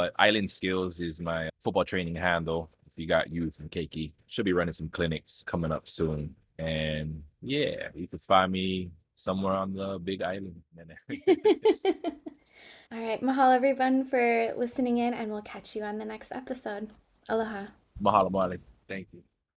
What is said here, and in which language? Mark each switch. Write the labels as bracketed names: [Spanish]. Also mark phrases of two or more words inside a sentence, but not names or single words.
[English] But Island Skills is my football training handle. If you got youth and Keiki, should be running some clinics coming up soon. And yeah, you can find me somewhere on the Big Island. All right. Mahalo, everyone, for listening in, and we'll catch you on the next episode. Aloha. [Hawaiian] Mahalo, mahalo. [English] Thank you.